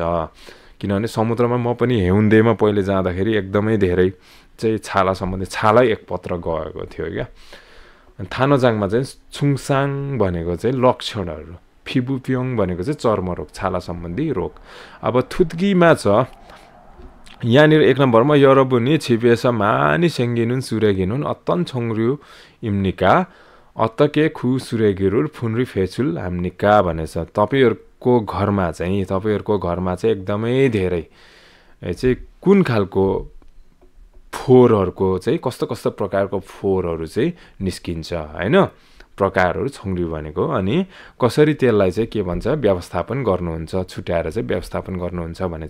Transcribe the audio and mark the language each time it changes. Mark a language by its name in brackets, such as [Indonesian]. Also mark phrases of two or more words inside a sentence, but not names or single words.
[Nepali] किनभने समुद्रमा म पनि हेउन्देमा पहिले जाँदाखेरि एकदमै धेरै चाहिँ छाला सम्बन्धी छालै एक पत्र गएको थियो क्या। थानोजाङमा चाहिँ छुङसाङ भनेको चाहिँ लक्षणहरू, फिबुप्योङ भनेको चाहिँ चर्मरोग, छाला सम्बन्धी रोग। अब थुत्कीमा छ यहाँनिर 1 नम्बरमा [Korean] 여러분이 집에서 많이 생기는 쓰레기는 어떤 종류 입니까? 어떻게 그 쓰레기를 분리배출합니까? [Nepali] भनेछ। तपाईहरुको घरमा चाहिँ एकदमै धेरै चाहिँ कुन खालको फोहोरहरुको चाहिँ कस्तो प्रकारको फोहोरहरु चाहिँ निस्किन्छ हैन, प्रकारहरु छौंडी भनेको। अनि कसरी त्यसलाई चाहिँ के भन्छ व्यवस्थापन गर्नुहुन्छ, छुट्याएर चाहिँ व्यवस्थापन गर्नुहुन्छ भनेछ।